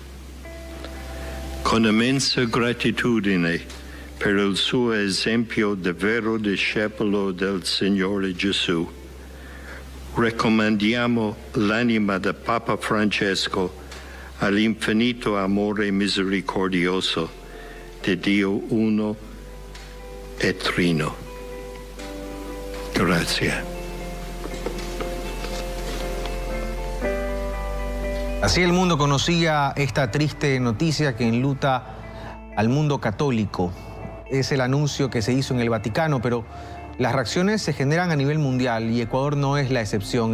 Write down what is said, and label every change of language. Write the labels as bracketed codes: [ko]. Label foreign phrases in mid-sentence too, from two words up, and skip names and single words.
[it] Con immensa gratitudine per il suo esempio di vero discepolo del Signore Gesù, raccomandiamo l'anima del Papa Francesco all'infinito amore misericordioso di Dio uno e trino. Grazie. [es] Así el mundo conocía esta triste noticia que enluta al mundo católico. Es el anuncio que se hizo en el Vaticano, pero las reacciones se generan a nivel mundial y Ecuador no es la excepción.